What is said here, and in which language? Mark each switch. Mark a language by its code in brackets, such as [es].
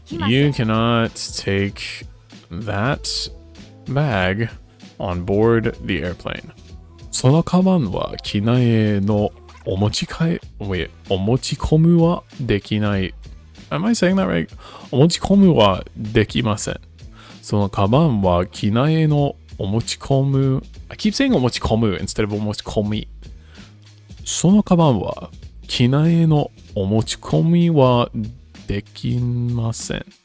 [en] You cannot take that bag on board the airplane. [ja] そのカバンは機内へのお持ち込みはできない。 [en] Am I saying that right? [ja] お持ち込みはできません。そのカバンは機内へのお持ち込む。 [en] I keep saying [ja] お持ち込む [en] instead of [ja] お持ち込み。そのカバンは機内へのお持ち込みはできません。